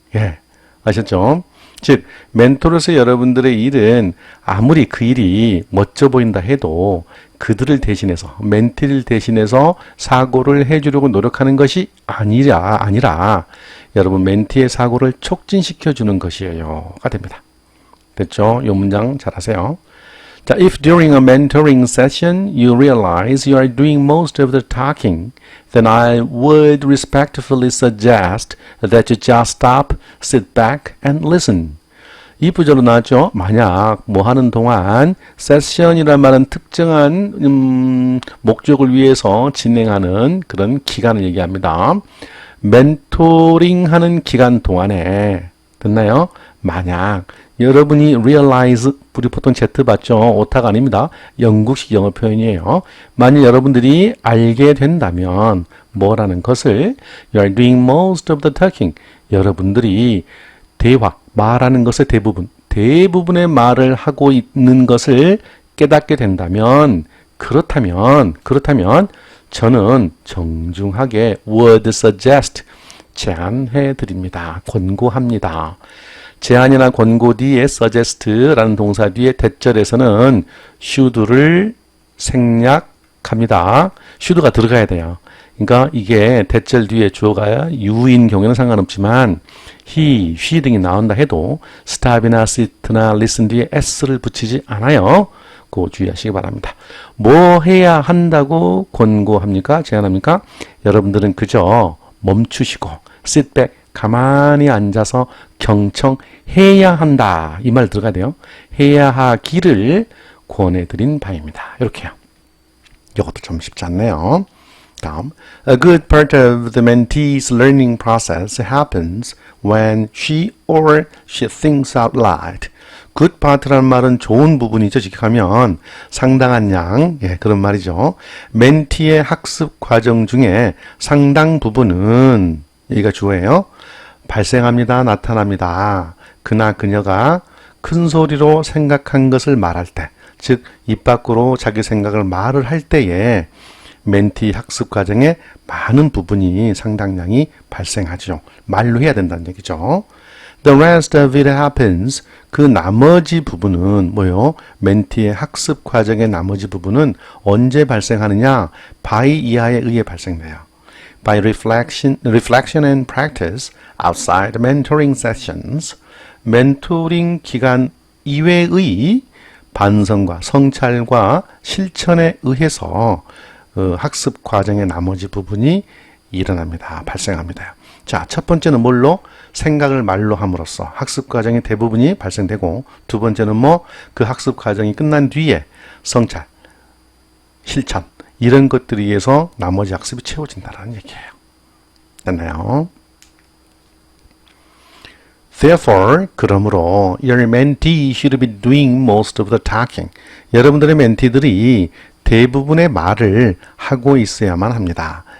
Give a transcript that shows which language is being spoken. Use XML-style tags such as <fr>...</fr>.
<ko>예, 아셨죠? 즉 멘토로서 여러분들의 일은 아무리 그 일이 멋져 보인다 해도 그들을 대신해서 멘티를 대신해서 사고를 해주려고 노력하는 것이 아니라 여러분 멘티의 사고를 촉진시켜 주는 것이에요가 됩니다. 됐죠? 이 문장 잘 하세요.</ko> <en>자, if during a mentoring session you realize you are doing most of the talking, then I would respectfully suggest that you just stop, sit back, and listen.</en> <ko>이 부절로 나왔죠. 만약 뭐 하는 동안 세션이란 말은 특정한 목적을 위해서 진행하는 그런 기간을 얘기합니다. 멘토링 하는 기간 동안에 됐나요? 만약 여러분이 realize, 우리 보통 Z 봤죠? 오타가 아닙니다. 영국식 영어 표현이에요. 만약 여러분들이 알게 된다면 뭐라는 것을</ko> <en>You are doing most of the talking.</en> <ko>여러분들이 대화, 말하는 것의 대부분의 말을 하고 있는 것을 깨닫게 된다면 그렇다면 저는 정중하게</ko> <en>would suggest</en> <ko>제안해 드립니다. 권고합니다. 제안이나 권고 뒤에 suggest라는 동사 뒤에 대절에서는 should를 생략합니다. should가 들어가야 돼요. 그러니까 이게 대절 뒤에 주어가 you인 경우에는 상관없지만 he, she 등이 나온다 해도 stop이나 sit나 listen 뒤에 s를 붙이지 않아요. 그거 주의하시기 바랍니다. 뭐 해야 한다고 권고합니까? 제안합니까? 여러분들은 그저 멈추시고</ko> <en>sit back,</en> <ko>가만히 앉아서 경청해야 한다. 이 말 들어가야 돼요. 해야 하기를 권해드린 바입니다. 이렇게요. 이것도 좀 쉽지 않네요.</ko> <en>다음, a good part of the mentee's learning process happens when she or she thinks out loud.</en> <ko>good part라는 말은 좋은 부분이죠. 직역하면 상당한 양, 예, 그런 말이죠. 멘티의 학습 과정 중에 상당 부분은 여기가 주어예요. 발생합니다. 나타납니다. 그나 그녀가 큰 소리로 생각한 것을 말할 때, 즉 입 밖으로 자기 생각을 말을 할 때에 멘티 학습 과정에 많은 부분이 상당량이 발생하죠. 말로 해야 된다는 얘기죠.</ko> <en>The rest of it happens.</en> <ko>그 나머지 부분은 뭐요? 멘티의 학습 과정의 나머지 부분은 언제 발생하느냐? by 이하에 의해 발생돼요.</ko> <en>By reflection and practice outside mentoring sessions.</en> <ko>멘토링 기간 이외의 반성과 성찰과 실천에 의해서 학습 과정의 나머지 부분이 일어납니다. 발생합니다. 자, 첫 번째는 뭘로? 생각을 말로 함으로써 학습 과정의 대부분이 발생되고, 두 번째는 그 학습 과정이 끝난 뒤에 성찰, 실천, 이런 것들에 의해서 나머지 학습이 채워진다는 얘기예요. 됐나요?</ko> <en>Therefore,</en> <ko>그러므로</ko> <en>your mentee should be doing most of the talking.</en> <ko>여러분들의 멘티들이 대부분의 말을 하고 있어야만 합니다.</ko>